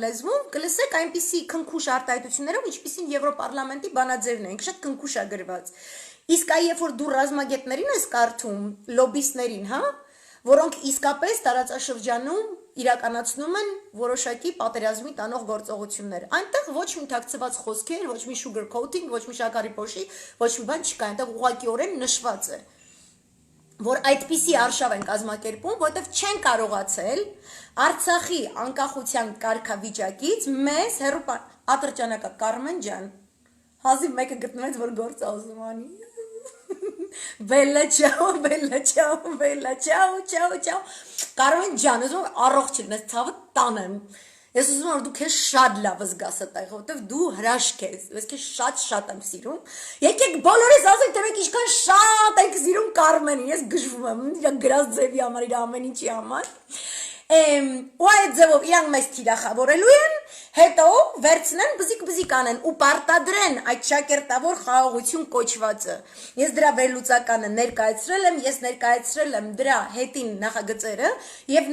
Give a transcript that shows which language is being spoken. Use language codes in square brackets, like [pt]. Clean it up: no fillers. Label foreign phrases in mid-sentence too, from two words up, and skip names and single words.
[hy] լեզվում կլսեք այնպիսի քնքուշ արտահայտություններով, ինչպիսին Եվրոպարլամենտի բանաձևն է, ինքը շատ քնքուշ է գրված։ Իսկ այ երբ որ դու ռազմագետներին ես կարդում, լոբիստներին, հա, որոնք իսկապես տարածաշրջանում իրականացնում են որոշակի պատերազմի տանող գործողություններ։ Այնտեղ ոչ մի թաքցված խոսքեր, ոչ մի [en] sugar coating, [hy] ոչ մի շաքարի փոշի, ոչ մի բան չկա, այնտեղ ուղղակիորեն նշված է, որ այդպիսի արշավ են կազմակերպում, որովհետև չեն կարողացել Արցախի անկախության կարգավիճակից մեզ հերո ատրճանակա Կարմեն ջան, հազիվ մեկը գտնվեց, որ գործ ուզում անի։ [it] Bella ciao, bella ciao, bella ciao, ciao, ciao. [hy] Կարող են ջան, ուզում առողջ լինես, ցավը տանեմ։ Ես ուզում եմ որ դու քեզ շատ լավ զգաս այդտեղ, որովհետև դու հրաշք ես։ Ես քեզ շատ եմ սիրում։ Եկեք բոլորս ասենք, թե մենք ինչքան շատ ենք սիրում Կարմենին։ Ես գժվում եմ իր գրած ձևի համար, իր ամեն ինչի համար։ Ու այդ ձևով իրանք մեզ թիրախավորելու են, հետո վերցնեն բզիկ անեն ու պարտադրեն այդ շակերտավոր խաղաղություն կոչվածը։ Ես դրա վերլուծականը ներկայացրել եմ, ես ներկայացրել եմ դրա հետին նախագծերը եւ